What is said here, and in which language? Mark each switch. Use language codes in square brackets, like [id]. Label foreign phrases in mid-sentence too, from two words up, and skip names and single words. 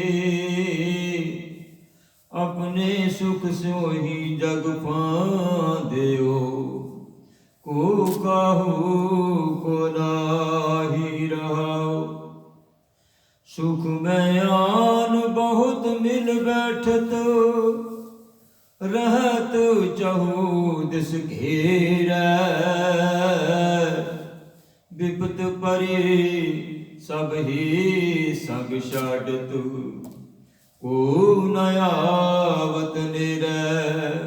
[pa] ਆਪਣੇ ਸੁਖ ਸਿਉ ਹੀ ਜਗ ਫਾਂਦਿਓ। ਕੋ ਕਾਹੂ ਕੋ ਨਾਹੀ ਰਹਾਉ। ਸੁਖ ਮੈਂ ਆਨ ਬਹੁਤ ਮਿਲ ਬੈਠਤ, रहत चहु दिस घेरै। विपत परे सब ही संग छाडत, को न आवत निरै।